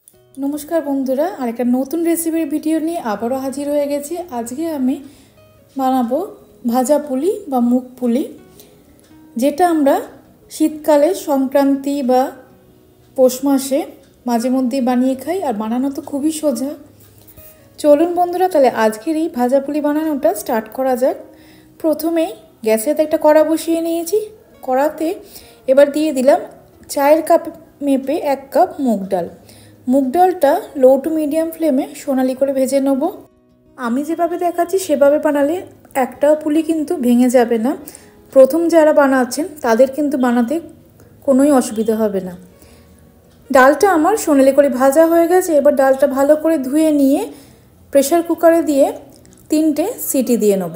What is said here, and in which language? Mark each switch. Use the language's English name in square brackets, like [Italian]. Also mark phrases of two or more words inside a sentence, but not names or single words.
[Bangla] নমস্কার বন্ধুরা আরেকটা নতুন রেসিপির ভিডিও নিয়ে আবারো হাজির হয়ে গেছি। আজকে আমি বানাবো ভাজা পুলি বা মুগ পুলি, যেটা আমরা শীতকালে সংক্রান্তি বা পৌষ মাসে মাঝে মধ্যেই বানিয়ে খাই আর বানানো তো খুবই সোজা। চলুন বন্ধুরা তাহলে আজকের এই ভাজা পুলি বানানোটা স্টার্ট করা যাক। প্রথমেই গ্যাসেতে একটা কড়া বসিয়ে নিয়েছি। কড়াতে এবার দিয়ে দিলাম চায়ের কাপ মেপে 1 কাপ মুগ ডাল। মুগ ডালটা [English] low to medium [Bangla] ফ্লেমে সোনালি করে ভেজে নেব। আমি যেভাবে দেখাচ্ছি সেভাবে বানালে একটাও পুলি কিন্তু ভেঙে যাবে না। প্রথম যারা বানাচ্ছেন তাদের কিন্তু বানাতে কোনোই অসুবিধা হবে না। ডালটা আমার সোনালি করে ভাজা হয়ে গেছে। এবার ডালটা ভালো করে ধুয়ে নিয়ে প্রেসার কুকারে দিয়ে 3টে সিটি দিয়ে নেব।